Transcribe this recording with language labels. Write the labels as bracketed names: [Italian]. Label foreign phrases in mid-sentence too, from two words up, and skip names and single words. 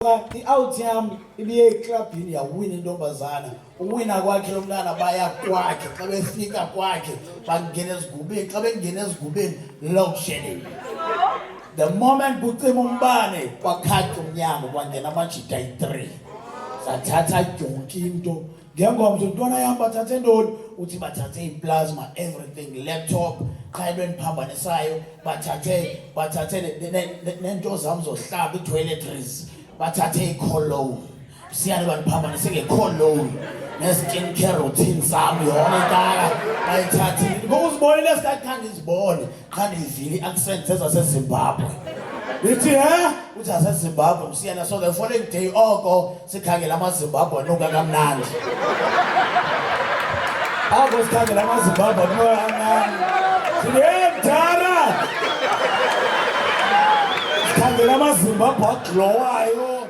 [Xhosa] I-out yami ibiye eclubini yawina intombazana uwina kwakhe lo mntana baya kwakhe xa befika kwakhe bangena ezigubeni xa bengena ezigubeni [English] load shedding. The moment [Xhosa] kucima umbane kwakhatha umnyango kwangena amajita ayi-3 sathatha yonke into ngengomso ntwana yam bathathe ntoni uthi bathathe i-plasma [English] everything laptop [Xhosa] xa into endiphambanisayo bathathe nento zam zohlamba i-toiletries bathathe i-cologne siyane bandiphambanise nge-cologne ne- [English] skin care routine [Xhosa] zam yona intaka bayithathile ngokuzibonile esikathi khange izibone khange ivile i-accent ezasezimbabwe lithi uthi asezimbabwe msiyana [English] so the following day [Xhosa] oko sikhangela amazimbabwe anuka kamnandi oko sikhangela amazimbabwe anuka kamnandi mdala sikhangela amazimbabwe aglowayo